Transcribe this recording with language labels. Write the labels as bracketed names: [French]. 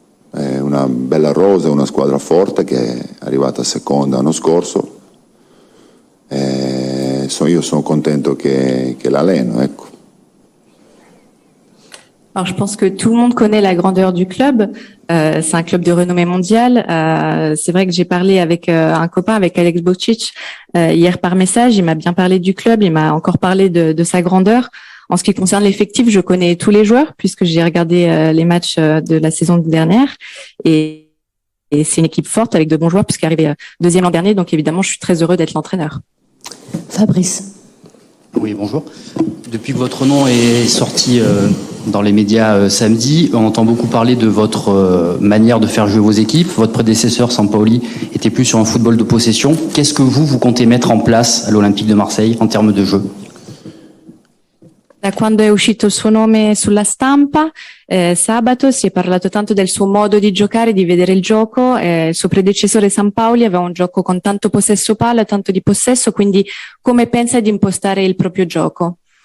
[Italian] È una bella rosa, una squadra forte che è arrivata seconda l'anno scorso. Io sono contento che l'alleno, ecco. [French] Alors, je pense que tout le monde connaît la grandeur du club. C'est un club de renommée mondiale. C'est vrai que j'ai parlé avec un copain, avec Alex Bokšić, hier par message. Il m'a bien parlé du club. Il m'a encore parlé de sa grandeur. En ce qui concerne l'effectif, je connais tous les joueurs puisque j'ai regardé les matchs de la saison dernière. Et c'est une équipe forte avec de bons joueurs puisqu'il est arrivé 2e l'an dernier. Donc évidemment, je suis très heureux d'être l'entraîneur. Fabrice. Oui, bonjour. Depuis que votre nom est sorti dans les médias samedi, on entend beaucoup parler de votre manière de faire jouer vos équipes. Votre prédécesseur, Sampaoli, était plus sur un football de possession. Qu'est-ce que vous comptez mettre en place à l'Olympique de Marseille en termes de jeu? [Italian] Da quando è uscito il suo nome sulla stampa, sabato si è parlato tanto del suo modo di giocare, di vedere il gioco. Il suo predecessore Sampaoli aveva un gioco con tanto possesso palla, tanto di possesso, quindi come pensa di impostare il proprio gioco?